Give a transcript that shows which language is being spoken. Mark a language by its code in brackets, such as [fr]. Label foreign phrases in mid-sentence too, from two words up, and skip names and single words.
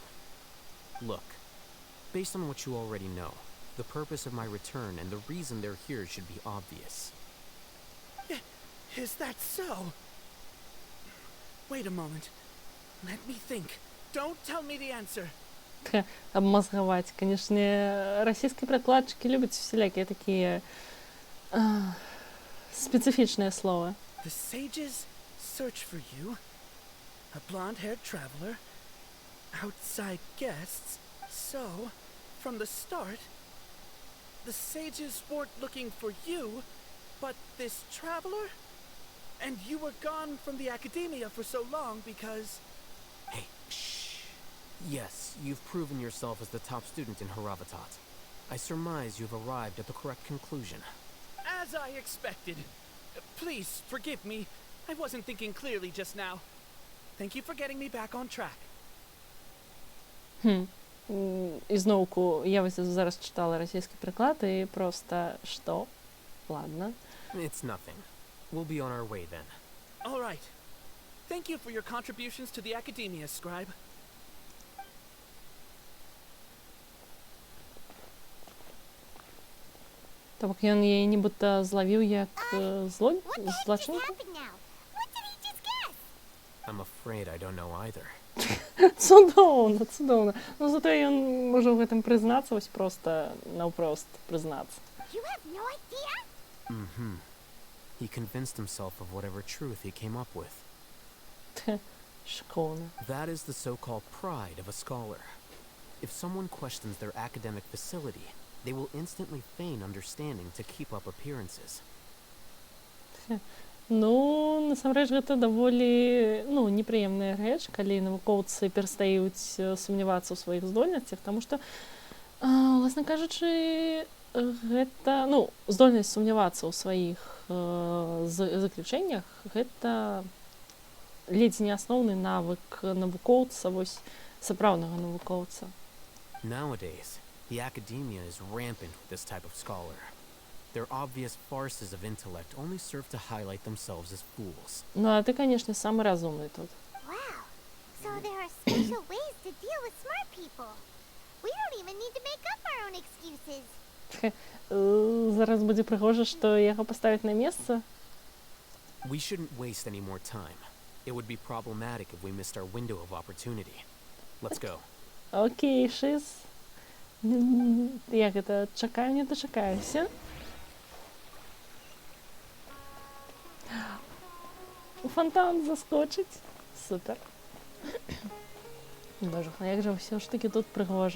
[en] Look, based on what you already know, the purpose of my return and the reason they're here should be obvious. Is that so? Wait a moment. Let me think. Don't tell me the answer. [ru] Обмозговать. Конечно, российские прокладчики любят всякие такие специфичные слова. [en] The sages search for you. A blonde-haired traveler. Outside guests. So, from the start, the sages weren't looking for you, but this traveler? And you were gone from the academia for so long because... Hey, shh. Yes, you've proven yourself as the top student in Haravatat. I surmise you've arrived at the correct conclusion. As I expected. Please, forgive me. I wasn't thinking clearly just now. Thank you for getting me back on track. [uk] І знову, я ось зараз читала російський приклад і просто, що? [ru] Ладно. [en] It's nothing. We'll be on our way then. All right. Thank you for your contributions to the academia, Scribe. [be] Так ён яе нібыта злавіў як [en] What the heck just [be] злачынку? [en] happened now? What did he just guess? I'm afraid I don't know either. [be] Цудоўна, цудоўна. Ну зато ён можа ў гэтым прызнацца, вось проста наўпрост прызнацца. [en] You have no idea? Mm-hmm. He convinced himself of whatever truth he came up with. [be] Школа. [en] That is the so-called pride of a scholar. If someone questions their academic facility, they will instantly feign understanding to keep up appearances. [be] Ну, насамрэч гэта даволі, непрыемная рэч, калі навукоўцы перастаюць сумнявацца ў сваіх здольнасцях, таму што, уласна кажучы, гэта, здольнасць сумнявацца ў сваіх заключэннях, гэта ледзь не асноўны навык навукоўца, вось сапраўднага навукоўца. [en] Nowadays, the academia is rampant with this type of scholar. Their obvious farces of intellect only serve to highlight themselves as fools. [ru] Ну, а ты, конечно, самый разумный тут. [en] Wow. So there are special ways to deal with smart people. We don't even need to make up our own excuses. [be] Зараз будзе прыгожа, што яго паставяць на месца. [en] We shouldn't waste any more time. It would be problematic if we missed our window of opportunity. Let's go. [be] Окей, шиз. Як гэта? Чакаю, не дачакаюся. У фонтан заскочыць. Супер. Боже, як жа ўсё ж такі тут прыгожа.